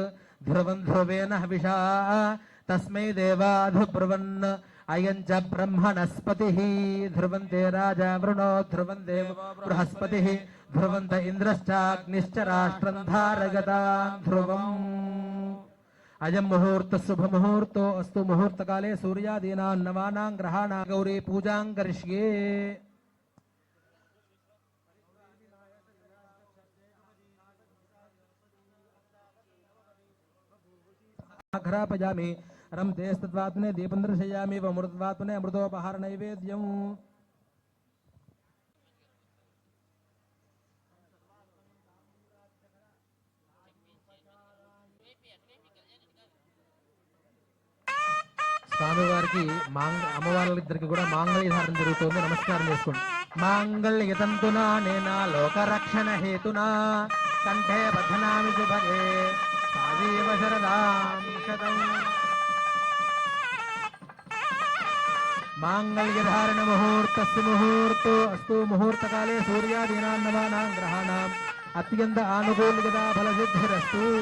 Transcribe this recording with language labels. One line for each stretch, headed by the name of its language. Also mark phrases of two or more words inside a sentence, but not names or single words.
Sanskrit: ध्रुवं ध्रुवेन हविषा तस्मै देवाधुब्रुवन् अयं च ब्रह्मणस्पतिः ध्रुवन्ते राजा वृणो ध्रुवं देवो बृहस्पतिः ध्रुवन्त इन्द्रश्चाग्निश्च राष्ट्रं धारयतां ध्रुवम् अयं मुहूर्तः शुभमुहूर्तो अस्तु मुहूर्तकाले सूर्यादीनां नवानां ग्रहाणां गौरी पूजां करिष्ये घ्रापयामि रमतेस्तत्वात्मने दीपं दर्शयामि वमृतत्वात्मने अमृतोपहार नैवेद्यम्
Telugu: స్వామివారికి అమ్మవార్లిద్దరికి కూడా మాంగళ్య ధారణ జరుగుతుంది. నమస్కారం చేసుకోండి.
Sanskrit: మాంగళ్య తంతునా నేనా లోకరక్షణ హేతునా కంఠే బధ్నామి శుభగే సాజీవ శరదాం శతం मांगल्य धारण मुहूर्तस्य मुहूर्तो अस्तु मुहूर्तकाले सूर्यादीनां नवानां ग्रहाणाम् अत्यंत आनुकूल्यता फलसिद्धिरस्तु